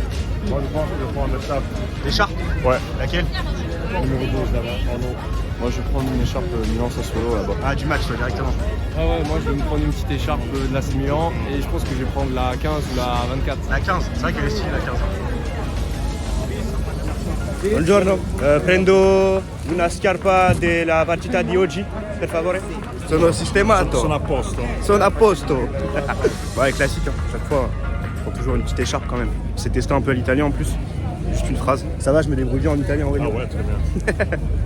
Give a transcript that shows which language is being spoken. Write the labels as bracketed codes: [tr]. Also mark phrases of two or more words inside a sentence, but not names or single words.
[fr] Moi je pense que je vais prendre l'écharpe. L'écharpe? Ouais. Laquelle? Numéro 12 là-bas, en haut. Moi je vais prendre une écharpe Milan Sassuolo là-bas. Ah du match toi, directement. Ah ouais, moi je vais me prendre une petite écharpe de l'AC Milan et je pense que je vais prendre la 15 ou la 24. La 15, c'est vrai qu'elle est stylée la 15. [it] Buongiorno, prendo una scarpa della partita di oggi, per favore. Sono sistemato. Sono a posto. Sono a posto. [fr] Ouais, classique, hein. Chaque fois, on prend toujours une petite écharpe quand même. C'est testé un peu à l'italien en plus. Juste une phrase. Ça va, je me débrouille bien en italien en vrai. Ah ouais, très bien.